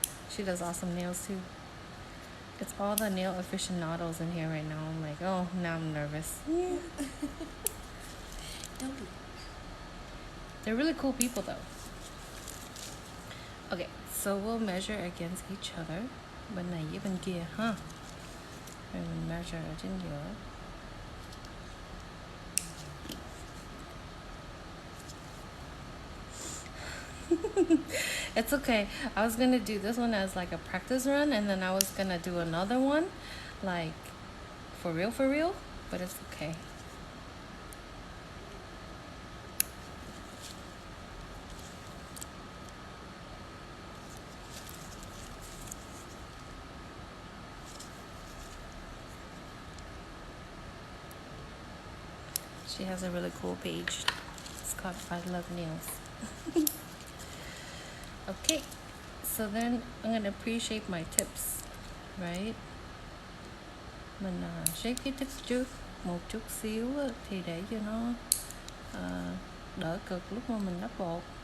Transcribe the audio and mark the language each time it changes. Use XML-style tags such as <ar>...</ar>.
<en>She does awesome nails too. It's all the nail aficionados in here right now. I'm like, oh, now I'm nervous. Don't be. They're really cool people though. Okay, so we'll measure against each other.</en> <vi>Bên này với bên kia, huh? Rồi mình measure ở trên giữa.</vi> <en>It's okay. I was gonna do this one as like a practice run, and then I was gonna do another one, like for real, but it's okay. She has a really cool page. It's called I Love Nails. Okay, so then I'm gonna pre-shape my tips, right?</en> <vi>Mình shape cái tips trước một chút xíu á, thì để cho nó đỡ cực lúc mà mình đắp bột.</vi>